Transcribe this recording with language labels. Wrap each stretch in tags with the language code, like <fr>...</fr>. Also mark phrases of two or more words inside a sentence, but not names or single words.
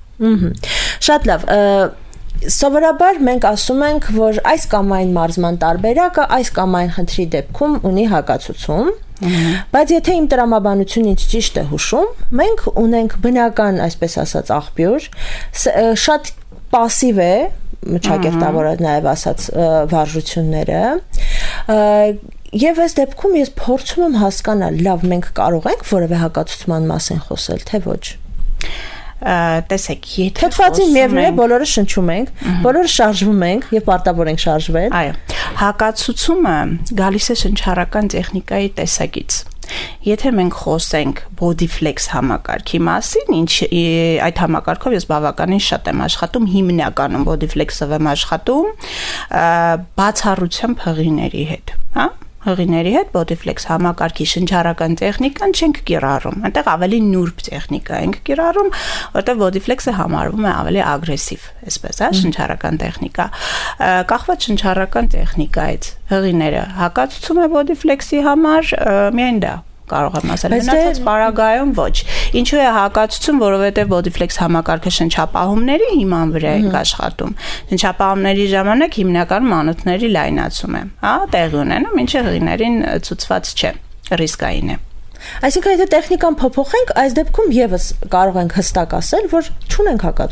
<hy>Շատ լավ։ Սովորաբար մենք ասում ենք, որ այս կամ այն մարզման տարբերակը այս կամ այն խնդրի դեպքում ունի հակացություն, բայց եթե իմ տրամաբանությունը ինձ ճիշտ է հուշում, մենք ունենք բնական, այսպես ասած, աղբյուր, շատ пассив է մշակերտավորը նաև ասած վարժությունները եւ այս դեպքում ես փորձում եմ հասկանալ, լավ, մենք կարող ենք որևէ հակացության մասին խոսել, թե ոչ։ Տեսեք, եթե թթվածին միևնույն է, բոլորը շնչում ենք, բոլորը շարժվում ենք եւ պարտավոր ենք շարժվել։ Այո, հակացությունը գալիս է շնչառական տեխնիկայի տեսակից։ Եթե մենք խոսենք</hy> <en>body flex</en> <hy>համակարգի մասին, այդ համակարգով ես բավականին շատ եմ աշխատում, հիմնականում</hy> <en>body flex-</en> <hy>ով եմ աշխատում բացառությամբ հղիների հետ, հա? Հղիների հետ</hy> <en>body flex</en> <hy>համակարգի շնչառական տեխնիկան չենք կիրառում։ Այնտեղ ավելի նուրբ տեխնիկա ենք կիրառում, որտեղ body flex-ը համարվում է ավելի ագրեսիվ, այսպես, հա, շնչառական տեխնիկա։ Կախված շնչառական տեխնիկայից հղիները հակացում է</hy> <en>body flex-</en> <hy>ի համար, միայն դա կարող եմ ասել, մնացած պարագայում ոչ։ Ինչու է հակացություն, որովհետև</hy> <en>body flex</en> <hy>համակարգը շնչապահումների հիման վրա ենք աշխատում։ Շնչապահումների ժամանակ հիմնականում անոթների լայնացում է, հա, տեղի ունենում, ինչը հղիներին ցուցված չէ, ռիսկային է։ Այսինքն եթե տեխնիկան փոփոխենք, այս դեպքում եւս կարող ենք հստակ ասել, որ չունենք հակացություն։</hy>